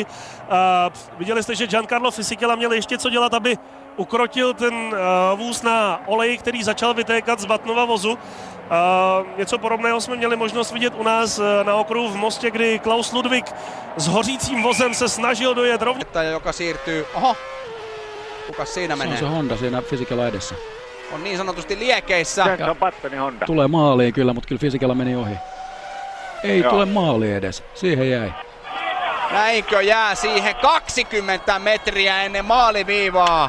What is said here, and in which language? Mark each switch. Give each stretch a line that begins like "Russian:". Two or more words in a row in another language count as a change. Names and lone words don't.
Czech: Viděli jste, že Giancarlo Fisichella měl ještě co dělat, aby ukrotil ten vůz na olej, který začal vytékat z Buttonova vozu. Něco podobného jsme měli možnost vidět u nás na okruhu v Mostě, kdy Klaus Ludwig s hořícím vozem se snažil dojet rovně.
Finnish: Joka siirtyy, kukas siinä menee? Se on se Honda siinä Fisichella edessä. On niin sanotusti liekeissä. Jenson Buttonin Honda. Tulee maaliin kyllä, mutta kyllä Fisichella meni ohi. Ei tule maali edes, siihen jäi. Näinkö jää siihen 20 metriä ennen maaliviivaa?